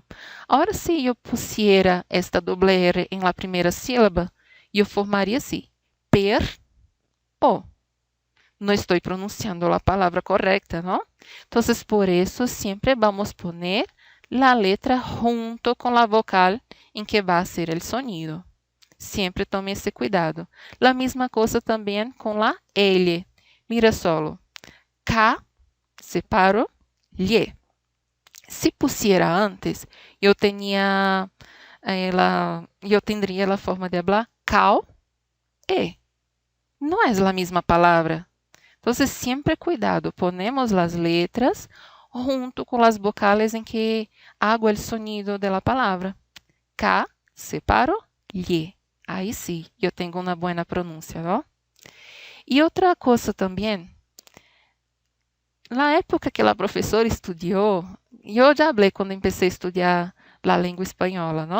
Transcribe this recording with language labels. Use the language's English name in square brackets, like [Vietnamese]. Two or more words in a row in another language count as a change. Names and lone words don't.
[Spanish] Ahora, si yo pusiera esta doble R en la primera sílaba, yo formaría así, per, o. No estoy pronunciando la palabra correcta, ¿no? Entonces, por eso siempre vamos a poner la letra junto con la vocal en que va a ser el sonido. Siempre tome esse cuidado. La misma cosa [Portuguese] também com [Spanish] la L. Mira solo. K, separo, lhe. Se pusiera antes, eu tendría a forma de hablar cal, e. [Portuguese] Não é a mesma palavra. Então, sempre cuidado. Ponemos as letras junto com as vocales em que hago o sonido da palavra. [Spanish] K, separo, lhe. [Portuguese] Aí sim, eu tenho uma boa pronúncia, não? E outra coisa também, na época que a professora estudou, eu já falei quando comecei a estudar a língua espanhola, não?